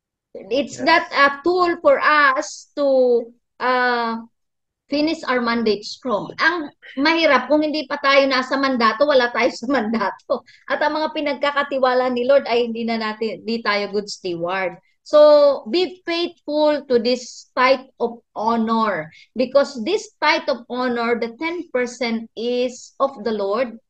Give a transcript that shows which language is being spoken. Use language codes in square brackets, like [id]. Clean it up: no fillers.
[en] It's not a tool for us to finish our mandate strong. [tl] Ang mahirap, kung hindi pa tayo nasa mandato, wala tayo sa mandato. At ang mga pinagkakatiwala ni Lord ay hindi tayo [en] good steward. So, be faithful to this tithe of honor. Because this tithe of honor, the 10% is of the Lord.